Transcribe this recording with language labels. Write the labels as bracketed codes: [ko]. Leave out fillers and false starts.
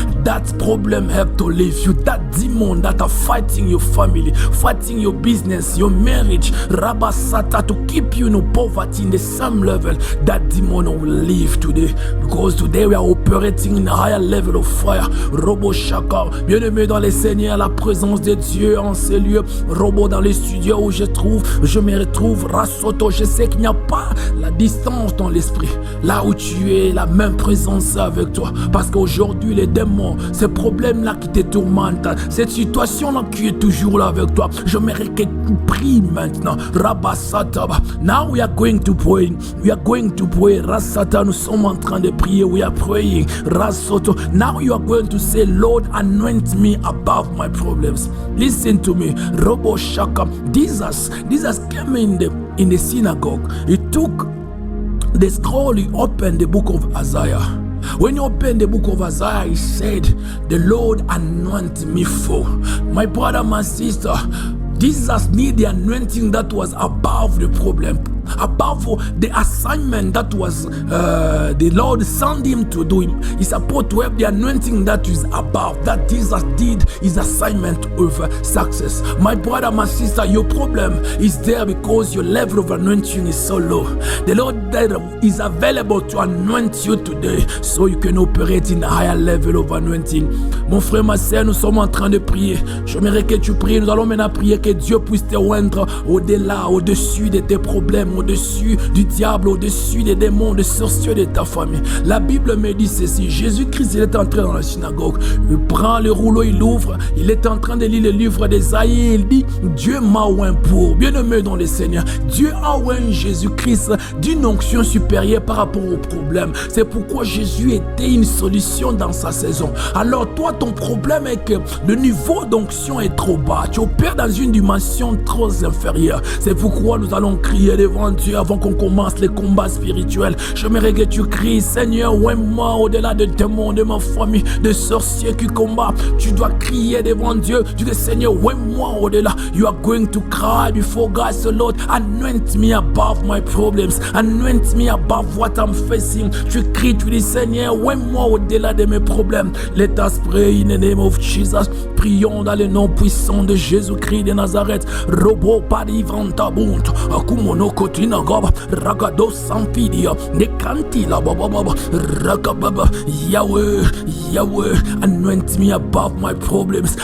[en] That problem have to leave you. That demon that are fighting your family, fighting your business, your marriage. Rabasata, to keep you in poverty in the same level. That demon will leave today. Because today we are operating in a higher level of fire. [fr] Robo Shaka, bien-aimé dans les seigneurs, la présence de Dieu en ces lieux. Robo dans les studios où je me retrouve. Rasoto, je sais qu'il n'y a pas la distance dans l'esprit. Là où tu es, la même présence avec toi. Parce qu'aujourd'hui, les démons, ces problèmes-là qui te tourmentent, cette situation-là qui est toujours là avec toi, j'aimerais que tu pries maintenant. [en] Rabasataba. Now we are going to pray. We are going to pray. [fr] Rasata, nous sommes en train de prier. [en] We are praying. Rasoto. Now you are going to say, Lord, anoint me above my problems. Listen to me. Robo Shaka. Jesus came in the synagogue. He took the scroll, he opened the book of Isaiah. When you open the book of Isaiah, he said, the Lord anoint me for. My brother, my sister, Jesus needed the anointing that was above the problem, above the assignment that was the Lord sent him to do. He's supposed to have the anointing that is above. That Jesus did his assignment with success. My brother, my sister, your problem is there because your level of anointing is so low. The Lord is available to anoint you today so you can operate in a higher level of anointing. [fr] Mon frère, ma sœur, nous sommes en train de prier. J'aimerais que tu pries. Nous allons maintenant prier que Dieu puisse te oindre au-delà, au-dessus de tes problèmes, au-dessus du diable, au-dessus des démons, des sorciers de ta famille. La Bible me dit ceci. Jésus-Christ, il est entré dans la synagogue. Il prend le rouleau, il l'ouvre. Il est en train de lire le livre d'Ésaïe. Il dit, Dieu m'a oint pour. Bien-aimé dans le Seigneur, Dieu a oint Jésus-Christ d'une onction supérieure par rapport au problème. C'est pourquoi Jésus était une solution dans sa saison. Alors toi, ton problème est que le niveau d'onction est trop bas. Tu opères dans une dimension trop inférieure. C'est pourquoi nous allons crier devant Dieu avant qu'on commence les combats spirituels. J'aimerais que tu cries, Seigneur, oins-moi au-delà de démons, de ma famille, de sorciers qui combattent. Tu dois crier devant Dieu. Tu dis, Seigneur, oins-moi au-delà. [en] You are going to cry before God. So Lord, anoint me above my problems. Anoint me above what I'm facing. [fr] Tu cries, tu dis, Seigneur, oins-moi au-delà de mes problèmes. [en] Let us pray in the name of Jesus. [fr] Prions dans le nom puissant de Jésus-Christ de Nazareth. Robo parivanta bunt. Akumono kotina gaba. Ragado samfidia. Nekantila baba baba. Ragababa. [en] Yahweh, Yahweh, anoint me above my problems.